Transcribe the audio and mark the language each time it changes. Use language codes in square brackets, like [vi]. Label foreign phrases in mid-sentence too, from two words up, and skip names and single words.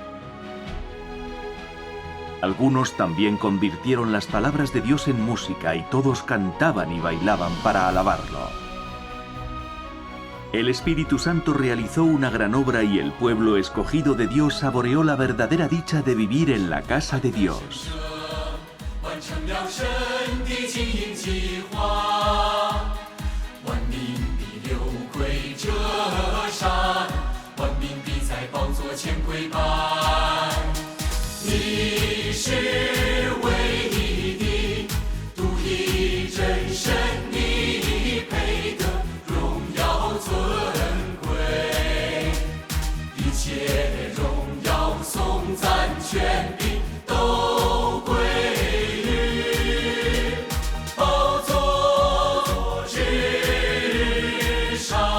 [es] Algunos también convirtieron las palabras de Dios en música y todos cantaban y bailaban para alabarlo. El Espíritu Santo realizó una gran obra y el pueblo escogido de Dios saboreó la verdadera dicha de vivir en la casa de Dios. [zh] 计划，万民必流归这山，万民必在宝座前跪拜。你是唯一的，独一真神，你配得荣耀尊贵，一切荣耀颂赞权柄都归于宝座之上。